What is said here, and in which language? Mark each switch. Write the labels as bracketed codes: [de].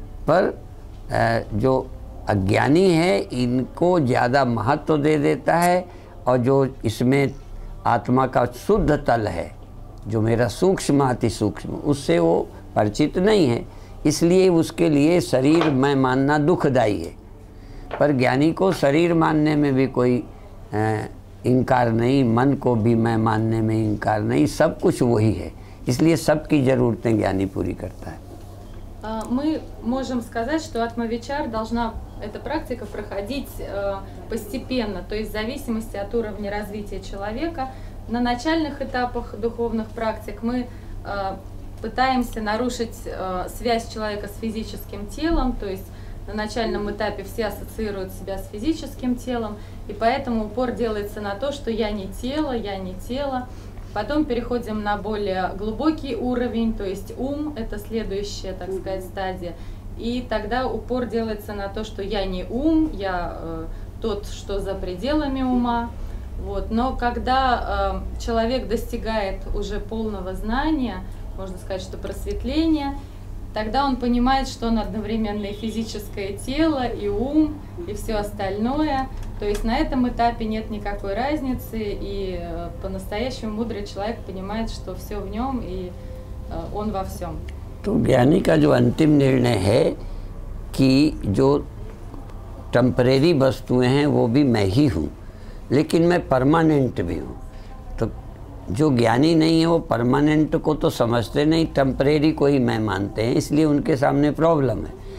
[hi] पर जो अज्ञानी है इनको ज़्यादा महत्व दे देता है, और जो इसमें आत्मा का शुद्ध तल है, जो मेरा सूक्ष्म अति सूक्ष्म, उससे वो परिचित नहीं है, इसलिए उसके लिए शरीर मैं मानना दुखदायी है। पर ज्ञानी को शरीर मानने में भी कोई इनकार नहीं, मन को भी मैं मानने में इनकार नहीं, सब कुछ वही है, इसलिए सबकी ज़रूरतें ज्ञानी पूरी करता है। [ru] Мы можем сказать, что атма-вичар должна, эта практика, проходить постепенно, то есть в зависимости от уровня развития человека. На начальных этапах духовных практик мы пытаемся нарушить связь человека с физическим телом, то есть на начальном этапе все ассоциируют себя с физическим телом, и поэтому упор делается на то, что я не тело, я не тело. Потом переходим на более глубокий уровень, то есть ум, это следующая, так сказать, стадия. И тогда упор делается на то, что я не ум, я тот, что за пределами ума. Вот. Но когда человек достигает уже полного знания, можно сказать, что просветления, тогда он понимает, что он одновременно и физическое тело, и ум, и все остальное. То есть на этом этапе нет никакой разницы, и по-настоящему мудрый человек понимает, что все в нем, и он во всем. [hi] तो ज्ञानी का जो अंतिम निर्णय है कि जो टेम्परेरी वस्तुएं हैं वो भी मैं ही हूँ, लेकिन मैं परमानेंट भी हूँ। तो जो ज्ञानी नहीं है वो परमानेंट को तो समझते नहीं, टेम्परेरी को ही मैं मानते हैं, इसलिए उनके सामने प्रॉब्लम है।